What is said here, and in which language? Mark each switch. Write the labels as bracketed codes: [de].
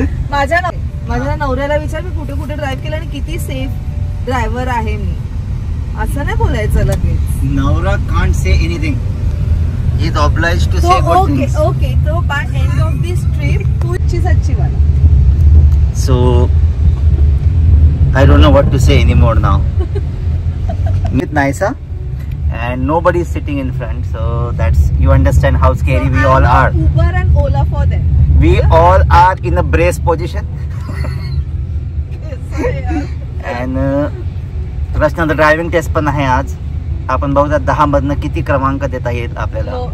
[mr] माझ्या नवऱ्याला विचार मी कुठे कुठे ड्राईव्ह केलं आणि किती सेफ ड्रायव्हर आहे मी. असं नाही बोलायचं लगेच. [en] नवरा can't say anything. He is obliged to say good things. Okay तो by end of this trip तूची सच्ची वाला. So I don't know what to say anymore now. With Naisa and nobody is sitting in front, so that's, you understand how scary we all are. Uber and Ola for them. We all are in a brace position. [mr] And Rachana driving taste पण आहे आज. आपण बघूया 10 मधनं किती क्रमांक देता येईल आपल्याला.